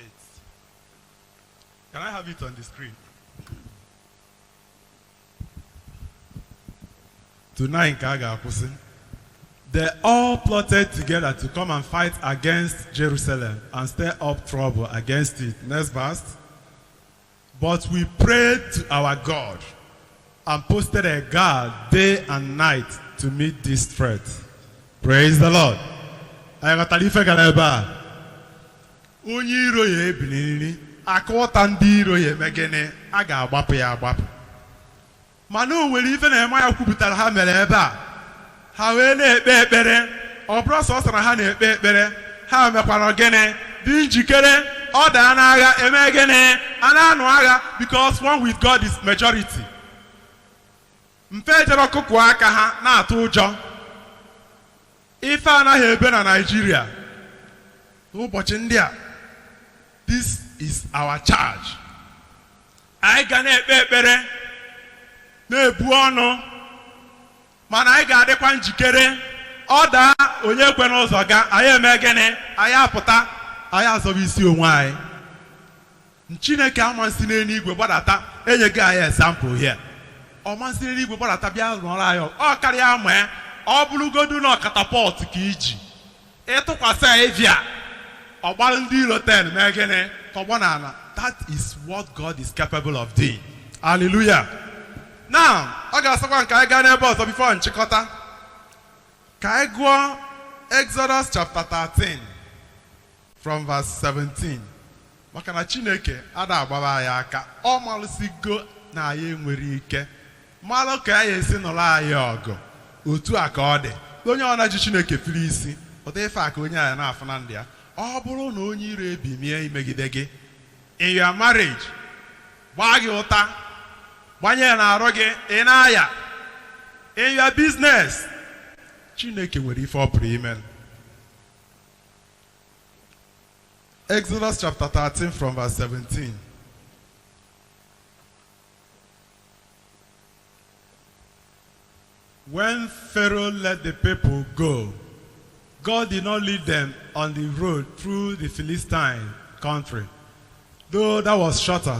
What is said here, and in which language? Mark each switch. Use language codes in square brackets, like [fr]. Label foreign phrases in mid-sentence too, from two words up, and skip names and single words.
[en] Can I have it on the screen? Tonight, they all plotted together to come and fight against Jerusalem and stir up trouble against it. Next verse. But we prayed to our God and posted a guard day and night to meet this threat. Praise the Lord. [ig] Onye iro ya ebiliri, akọta ndị iro ya emegene, a ga-agbapụ ya agbapụ. Mana o nwere ife Nehemiah kwupụtara ha mere ebe a. Ha wee na-ekpe ekpere. Ọ bụrụ sọsọ na ha na-ekpe ekpere, ha mekwara gịnị dị njikere. Ọ daa n'agha eme gịnị a na-anụ agha, [en] because one with God is majority. [ig] Mfe jere ọkụkụ aka ha na-atụ ụjọ. Ife anaghị ebe na Nigeria. Ụbọchị ndị a, [en] this is our charge. [ig] Anyị ga na-ekpe ekpere na-ebu ọnụ, mana anyị ga-adịkwa njikere. Ọ daa onye kwe n'ụzọ ga, anyị eme gịnị, anyị apụta, anyị azọba isi onwe anyị. Chineke amasị n'eluigwe gbadata, enye gị anyị [en] example here. [ig] Ọ masị n'eluigwe gbadata bịa rụọrọ anyị, ọ karịa ama ọ bụrụgodu na katapọt ka iji ịtụkwasị evia ọgbara ndị iro 10 mee gịnị tọgbọ n'ala. [en] That is what God is capable of doing. Hallelujah. Now, [ig] ọ ga-asọkwa nke anyị gaa n'ebe ọzọ before nchịkọta. Ka anyị gụọ Exodus chapter 13 [en] from verse [ig] 17. Maka na Chineke ada agbara anyị aka. Ọ malụsigo na anyị enwere ike. Malụ ka anyị esi nụrụ anyị ọgụ. Otu a ka ọ dị. Onye ọ na-ji Chineke firi isi, ọ dị ife a ka onye anyị na-afụ na ndị ya. Ọ bụrụ na onye iro ebimie imegide gị, [en] in your marriage, [ig] gbaa gị ụta, gbanye na-arụ gị, ị na-aya, [en] in your business, [ig] Chineke nwere ife ọ pụrụ ime. [en] Exodus chapter 13 from verse 17. When Pharaoh let the people go, God did not lead them on the road through the Philistine country, though that was shorter.